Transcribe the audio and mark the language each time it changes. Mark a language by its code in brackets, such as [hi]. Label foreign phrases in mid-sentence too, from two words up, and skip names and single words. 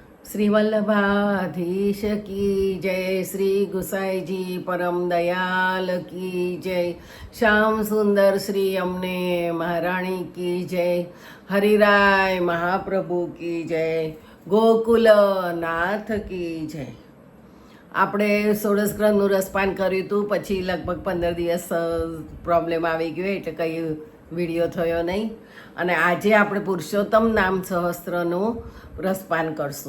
[hi] श्री वल्लभाधीश की जय, श्री गुसाई जी परम दयाल की जय, श्याम सुंदर श्री यमुने महाराणी की जय, हरिराय महाप्रभु की जय, गोकुल नाथ की जय. [gu] આપણે ષોડશ ગ્રંથનું રસપાન કર્યું હતું, પછી લગભગ 15 દિવસ પ્રોબ્લેમ આવી ગયો એટલે કંઈ વિડીયો થયો નહીં. અને આજે આપણે પુરુષોત્તમ નામ સહસ્ત્રનું રસપાન કરશું.